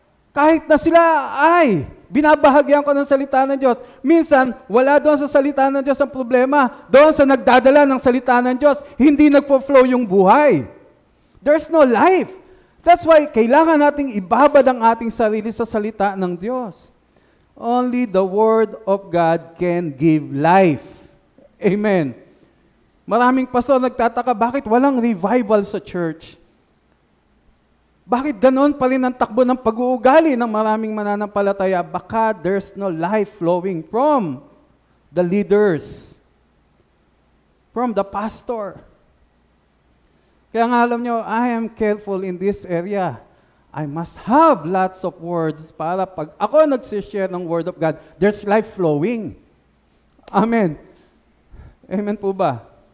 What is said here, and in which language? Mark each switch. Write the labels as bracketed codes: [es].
[tl] Kahit na sila ay binabahagyan ko ng salita ng Diyos. Minsan, wala doon sa salita ng Diyos ang problema. Doon sa nagdadala ng salita ng Diyos, hindi nagpo-flow yung buhay. [en] There's no life. [tl] That's why kailangan nating ibabad ang ating sarili sa salita ng Diyos. [en] Only the Word of God can give life. [tl] Amen. Maraming pastor nagtataka, bakit walang revival sa church? Bakit ganon pa rin ang takbo ng pag-uugali ng maraming mananampalataya? [en] Baka there's no life flowing from the leaders, from the pastor. [tl] Kaya nga alam nyo, [en] I am careful in this area. I must have lots of words [tl] para pag ako nagsishare ng [en] Word of God, there's life flowing. Amen. Amen [tl] po ba?